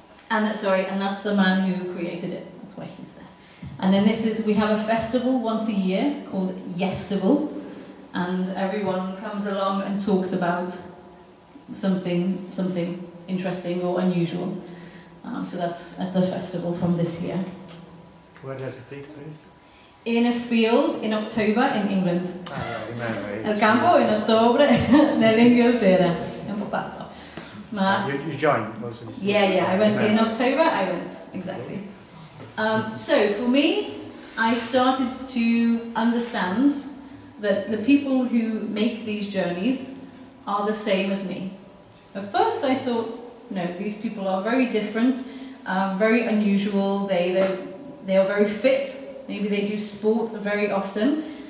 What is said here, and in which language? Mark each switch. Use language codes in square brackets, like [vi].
[en] And that's the man who created it. That's why he's there. And then we have a festival once a year called Yestival, and everyone comes along and talks about something interesting or unusual. So that's at the festival from this year. Where does it take place? In a field in October in England. Remember. [it] Il campo in ottobre nell'Inghilterra. È un po' pazzo. Ma [en] You joined also this yeah, I went in October, exactly. So for me, I started to understand that the people who make these journeys are the same as me. At first I thought, no, these people are very different, very unusual, they are very fit, maybe they do sport very often.